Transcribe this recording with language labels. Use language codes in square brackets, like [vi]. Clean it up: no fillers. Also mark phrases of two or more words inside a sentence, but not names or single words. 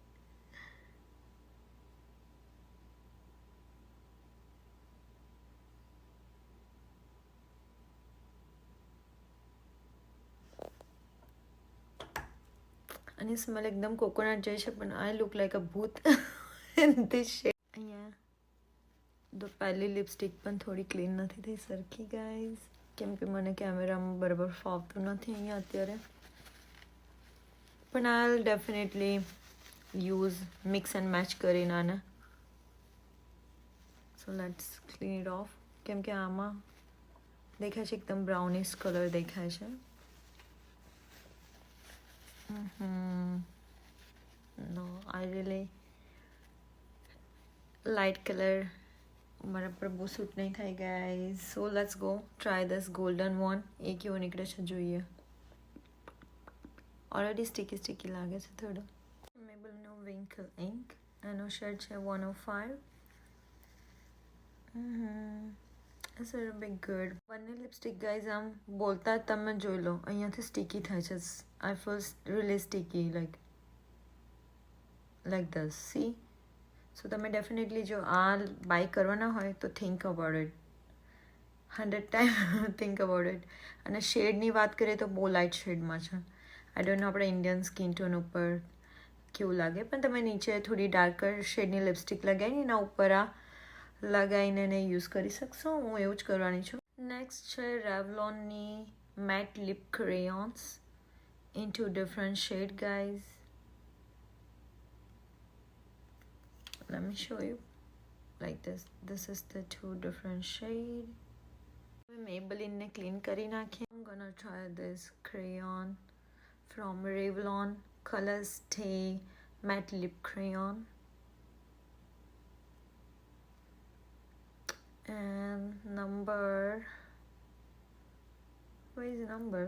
[en] And it smells एकदम coconut जैसे, but I look like a booth in this shade. [gu] અહીંયા તો પહેલી લિપસ્ટિક પણ થોડી ક્લીન નથી થઈ સરખી ગાઈઝ, કેમ કે મને કેમેરામાં બરાબર ફાવતું નથી અહીંયા અત્યારે. [en] પણ I'll definitely use mix and match [gu] કરીને આને. [en] So let's clean it off. [gu] કેમ કે આમાં દેખાય છે એકદમ [en] brownish color [gu] દેખાય છે. [en] No, I really light color [gu] મારા પર બહુ સૂટ નહીં થાય ગાઈઝ. [en] So let's go try this golden one. [gu] એ કેવો નીકળે છે જોઈએ. [en] already sticky [gu] લાગે છે થોડું. મેબલનો વિંકલ ઇંક, એનો શેડ છે 105. [en] It's a bit good. [gu] બંને લિપસ્ટિક ગાઈઝ આમ બોલતા જ તમે જોઈ લો અહીંયાથી સ્ટીકી થાય છે. [en] I feel really sticky like this. See? [gu] So તમે ડેફિનેટલી જો આ બાય કરવાના હોય તો [en] think about it [gu] 100 ટાઈમ. [en] think about it. [gu] અને શેડની વાત કરીએ તો બહુ લાઇટ શેડમાં છે. [en] I don't know [gu] આપણે [en] Indian skin tone [gu] ઉપર કેવું લાગે, પણ તમે નીચે થોડી ડાર્કર શેડની લિપસ્ટિક લગાવીને એના ઉપર આ લગાવીને એને યુઝ કરી શકશો. હું એવું જ કરવાની છું. નેક્સ્ટ છે રેવલોનની [en] matte lip crayons in two different shade, guys. Let me show you like this. This is the two different shade. [gu] Maybelline ne clean kari nakhi. [en] I'm gonna try this crayon from Revlon Color Stay Matte Lip Crayon, and number, where is the number?